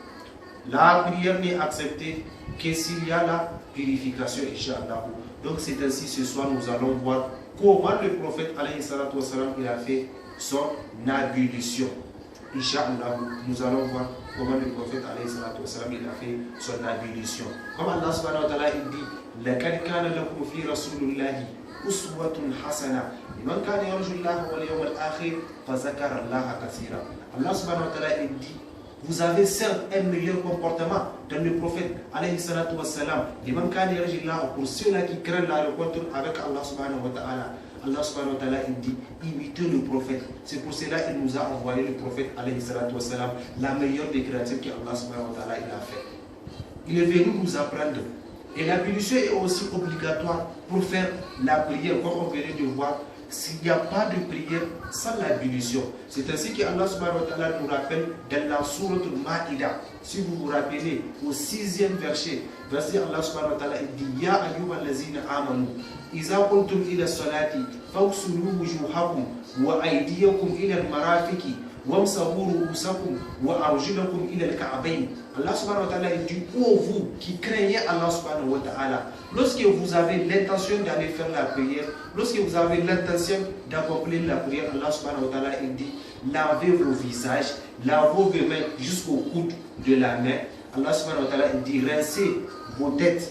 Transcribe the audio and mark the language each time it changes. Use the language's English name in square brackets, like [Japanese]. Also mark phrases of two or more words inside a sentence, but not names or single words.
[French] La prière n'est acceptée que s'il y a la purification, Inch'Allah. Donc c'est ainsi ce soir nous allons voir comment le prophète [Arabic] عليه الصلاة والسلام [French] il a fait son ablution. Inch'Allah, nous allons voir comment le prophète [Arabic] عليه الصلاة والسلام [French] il a fait son ablution. [Arabic] Comme الله سبحانه وتعالى [French] il dit [Arabic] لَقَدْ كَانَ لَكُمْ فِي رَسُولِ اللَّهِ أُسْوَةٌ حَسَنَةٌ لِمَنْ كَانَ يَرْجُو اللَّهَ وَالْيَوْمَ الْآخِرَ فَذَكَرَ اللَّهَ كَثِيرًا. الله سبحانه وتعالى [French] il dit Vous avez certes un meilleur comportement dans le prophète, [Arabic] عليه الصلاة والسلام. [French] Pour ceux-là qui craignent la rencontre avec [Arabic] الله سبحانه وتعالى. الله سبحانه وتعالى [French] dit, imitez le prophète. C'est pour cela qu'il nous a envoyé le prophète, [Arabic] عليه الصلاة والسلام, [French] la meilleure des créatures qu' [Arabic] الله سبحانه وتعالى [French] il a fait. Il est venu nous apprendre. Et l'ablution est aussi obligatoire pour faire la prière, comme on venait de voir. S'il n'y a pas de prière sans l'ablution, c'est ainsi que [Arabic] الله سبحانه وتعالى [French] nous rappelle dans la sourate Al-Ma'ida. Si vous vous rappelez, au 6e verset, [Arabic] الله سبحانه وتعالى dit يا أيها الذين آمنوا إذا قمتم إلى الصلاة فاغسلوا وجوهكم وأيديكم إلى المرافق وامسحوا رءوسكم وأرجلكم إلى الكعبين. الله سبحانه وتعالى [French] dit ô vous qui craignez [Arabic] الله سبحانه وتعالى, [French] lorsque vous avez l'intention d'aller faire la prière, lorsque vous avez l'intention d'accomplir la prière, [Arabic] الله سبحانه وتعالى [French] dit lavez vos visages, lavez vos mains jusqu'au coude de la main. [Arabic] الله سبحانه وتعالى [French] dit rincez vos têtes.